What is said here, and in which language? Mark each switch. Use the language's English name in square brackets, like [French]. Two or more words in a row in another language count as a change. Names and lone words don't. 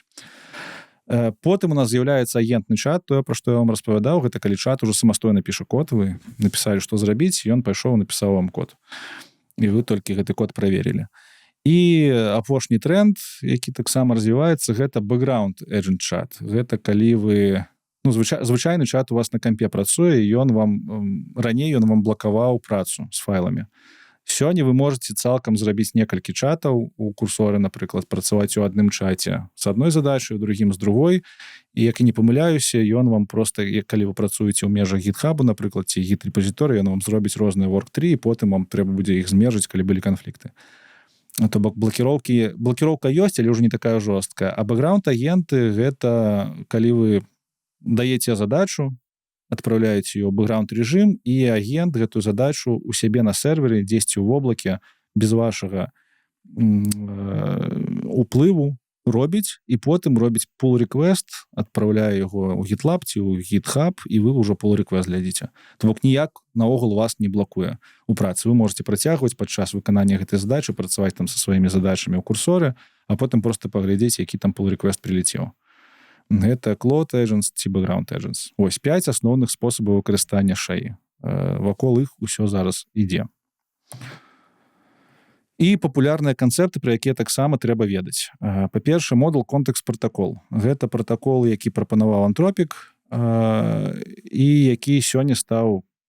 [Belarusian] Потым у нас з'яўляецца агентны чат, тое, пра што я вам распавядаў, гэта калі чат ужо самастойна піша код, вы напісалі, што зрабіць, і ён пайшоў, напісаў вам код. І вы толькі гэты код праверілі. І апошні тренд, які таксама развіваецца, гэта [English] background agent [Belarusian] чат. Гэта калі вы... звычайны чат у вас на кампе працуе, і раней ён вам блакаваў працу з файламі. Сёння вы можете цалкам зрабіць некалькі чатаў у курсоры, напрыклад, працаваць у адным чаце з адной задачай, у другім з другой, і як і не памыляюся, ён вам просто, калі вы працуеце ў межах GitHub, напрыклад, ці Git-рэпазіторыі, ён вам зробіць розныя work-tree, і потым вам трэба будзе іх змержыць, калі былі канфлікты. То бок блакіроўка ёсць, але ўжо не такая жорсткая. А бэкграунд-агенты — гэта калі вы даеце задачу, адпраўляеце ее ў бэкграунд рэжым, і агент гэтую задачу у сябе на сервере, дзесьці ў воблаке, без вашага уплыву робіць, і потым робіць pull-request, адпраўляе яго ў GitLab ці ў GitHub, і вы ўжо pull-request глядзіце. То бок ніяк наогул вас не блакуе у працы. Вы можете працягваць падчас выканання гэтай задачы, працаваць там са сваімі задачамі ў курсоры, а потым просто паглядзець, які там pull-request прилетеў. Гэта [English] Cloud Agents [Belarusian] ці [English] Background Agents. [Belarusian] Ось 5 асноўных спосабаў выкарыстання шаі. Вакол іх усё зараз ідзе. І папулярныя канцэпты, пра якія таксама трэба ведаць. Па-першае, Model Context Protocol. Гэта пратакол, які прапанаваў Anthropic, і які сёння стаў...